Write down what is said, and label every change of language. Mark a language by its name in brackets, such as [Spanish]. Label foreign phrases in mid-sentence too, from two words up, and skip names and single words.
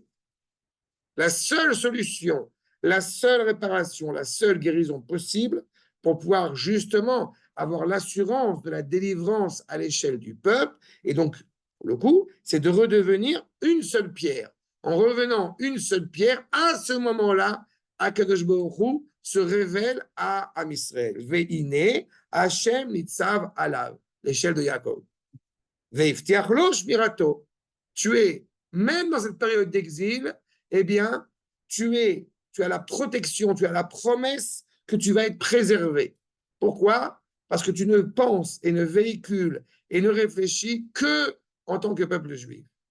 [French] La seule solution, la seule réparation, la seule guérison possible pour pouvoir justement avoir l'assurance de la délivrance à l'échelle du peuple, et donc, pour le coup, c'est de redevenir une seule pierre. En revenant une seule pierre, à ce moment-là, [Hebrew] הקדוש ברוך הוא [French] se révèle à Am Israël. [Hebrew] והנה, השם ניצב עליו, [French] l'échelle de Yaakov. [Hebrew] והבטיח לו שמירתו. [French] Tu es, même dans cette période d'exil, eh bien, tu as la protection, tu as la promesse que tu vas être préservé. Pourquoi? Parce que tu ne penses et ne véhicules et ne réfléchis que en tant que peuple juif.